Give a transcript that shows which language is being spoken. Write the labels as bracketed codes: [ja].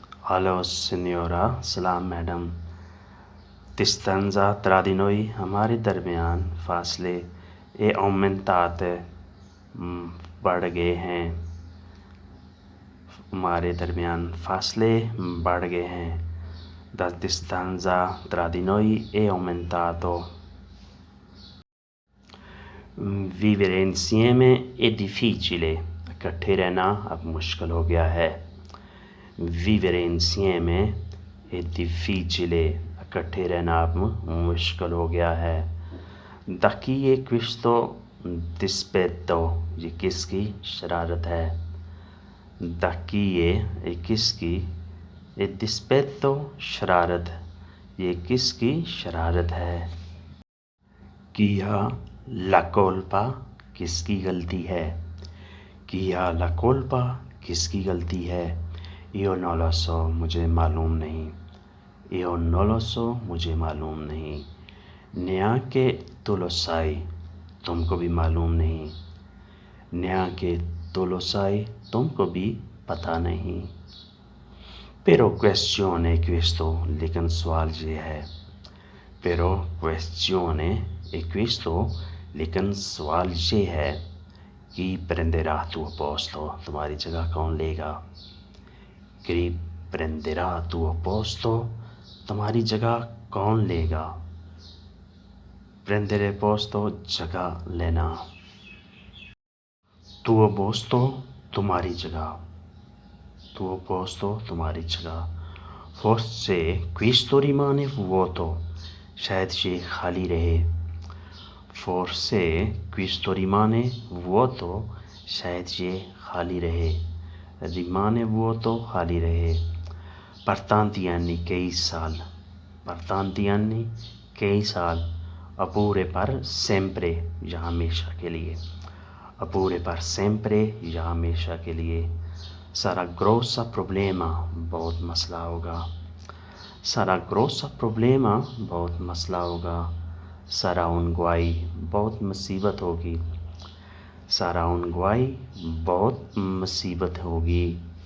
[hi] Hello सिन्योरा, सलाम madam. डिस्टेंसा [it] tra di noi, [hi] हमारे दरमियान फासले ए [it] aumentate, [hi] बढ़ गए हैं। हमारे दरमियान फासले बढ़ गए हैं। [it] La distanza tra di noi è aumentato. Vivere insieme è difficile. [hi] इकट्ठे रहना अब मुश्किल हो गया है। [it] Vivere insieme è difficile. [hi] इकट्ठे रहना अब मुश्किल हो गया है। [it] Da chi è questo dispetto? [hi] ये किसकी शरारत है? [it] Da chi è [hi] किसकी? ए [it] dispetto [hi] शरारत, ये किसकी शरारत है? किया [it] la colpa, [hi] किसकी गलती है? किया [it] la colpa, [hi] किसकी गलती है? [it] Io non lo so, [hi] मुझे मालूम नहीं। [it] Io non lo so, मुझे मालूम नहीं। Neanche tu lo sai, [hi] तुमको भी मालूम नहीं। [it] Neanche tu lo sai, [hi] तुमको भी पता नहीं। [it] Però questione è questo, [hi] लेकिन सवाल ये है। [it] Però questione è questo, [hi] लेकिन सवाल ये है कि [it] prenderà tuo posto, [hi] तुम्हारी जगह कौन लेगा? [it] Chi prenderà tuo posto, [hi] तुम्हारी जगह कौन लेगा? [it] Prendere posto, [hi] जगह लेना। [it] Tuo posto, [hi] तुम्हारी जगह। [it] Tuo posto, [hi] तुम्हारी जगह। [it] Forse questo rimane vuoto, [hi] शायद ये खाली रहे। [it] Forse questo rimane vuoto, [hi] शायद ये खाली रहे। [it] Rimane vuoto, [hi] खाली रहे। [it] Per tanti anni, [hi] कई साल। [it] Per tanti anni, कई साल। Oppure per sempre, [hi] या हमेशा के लिए। Oppure per sempre, या हमेशा के लिए। [it] Sarà grossa problema, [hi] बहुत मसला होगा। [it] Sarà grossa problema, [hi] बहुत मसला होगा। [it] Sarà un guai, [hi] बहुत मुसीबत होगी। [it] Sarà un guai, बहुत मुसीबत होगी।